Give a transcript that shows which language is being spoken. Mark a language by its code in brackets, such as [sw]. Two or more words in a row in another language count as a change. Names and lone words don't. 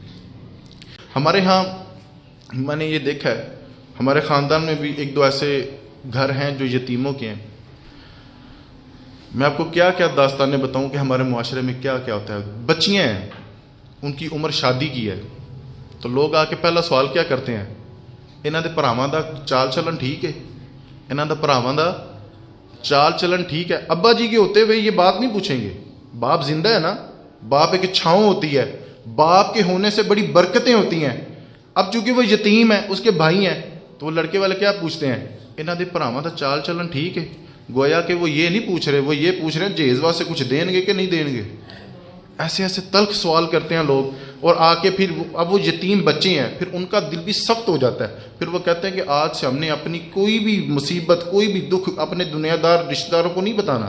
[ur] ہمارے ہاں میں نے یہ دیکھا ہے، ہمارے خاندان میں بھی 1-2 ایسے گھر ہیں جو یتیموں کے ہیں۔ میں آپ کو کیا کیا داستانیں بتاؤں کہ ہمارے معاشرے میں کیا کیا ہوتا ہے۔ بچیاں ہیں، ان کی عمر شادی کی ہے، تو لوگ آ کے پہلا سوال کیا کرتے ہیں، [pa] انہاں دے بھراواں دا چال چلن ٹھیک ہے، انہاں دا بھراواں دا چال چلن ٹھیک ہے۔ [ur] ابا جی کے ہوتے ہوئے یہ بات نہیں پوچھیں گے، باپ زندہ ہے نا، باپ ایک چھاؤں ہوتی ہے، باپ کے ہونے سے بڑی برکتیں ہوتی ہیں۔ اب چونکہ وہ یتیم ہے، اس کے بھائی ہیں، تو وہ لڑکے والے کیا پوچھتے ہیں، [pa] انہاں دے بھراواں دا چال چلن ٹھیک ہے۔ [ur] گویا کہ وہ یہ نہیں پوچھ رہے، وہ یہ پوچھ رہے ہیں جہیز واسطے کچھ دیں گے کہ نہیں دیں گے۔ ایسے ایسے تلخ سوال کرتے ہیں لوگ، اور آ کے پھر اب وہ یتیم بچے ہیں، پھر ان کا دل بھی سخت ہو جاتا ہے۔ پھر وہ کہتے ہیں کہ آج سے ہم نے اپنی کوئی بھی مصیبت، کوئی بھی دکھ اپنے دنیا دار رشتہ داروں کو نہیں بتانا۔